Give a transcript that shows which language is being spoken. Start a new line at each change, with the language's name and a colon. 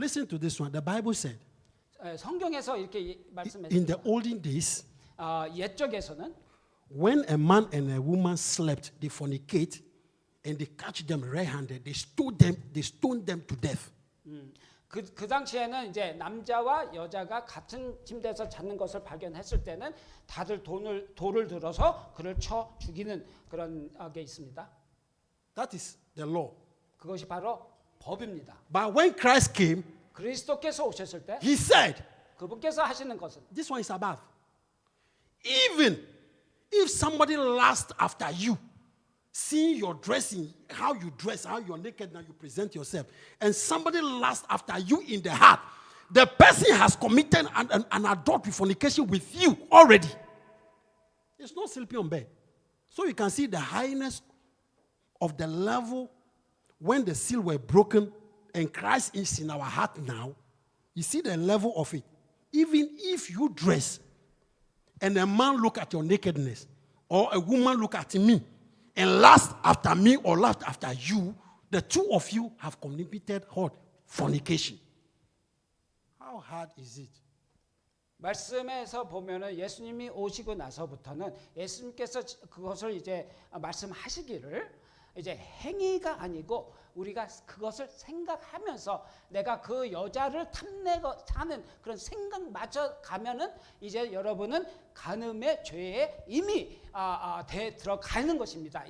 English: Listen to this one. The Bible said.
Korean: 성경에서 이렇게
English: In the
Korean: 말씀했습니다.
English: olden days,
Korean: 옛적에서는
English: when a man and a woman slept, they fornicate, and they catch them red-handed. They stone them to death.
Korean: 그 당시에는 이제 남자와 여자가 같은 침대에서 자는 것을 발견했을 때는 다들 돌을 들어서 그를 쳐 죽이는 그런 게 있습니다.
English: That is the law.
Korean: 그것이 바로 법입니다.
English: But when Christ came,
Korean: 그리스도께서 오셨을 때
English: he said,
Korean: 그분께서 하시는 것은
English: this one is above. Even if somebody lusts after you, seeing your dressing, how you dress, how you're naked, now you present yourself, and somebody lusts after you in the heart, the person has committed an adultery, fornication with you already. It's not sleeping on bed. So you can see the highness of the level when the seal were broken and Christ is in our heart now. You see the level of it. Even if you dress and a man look at your nakedness, or a woman look at me and lust after me or lust after you, the two of you have committed what? Fornication. How hard is it?
Korean: 말씀에서 보면은 예수님이 오시고 나서부터는 예수님께서 그것을 이제 말씀하시기를 이제 행위가 아니고 우리가 그것을 생각하면서 내가 그 여자를 탐내고 사는 그런 생각마저 가면은 이제 여러분은 간음의 죄에 이미 들어가는 것입니다.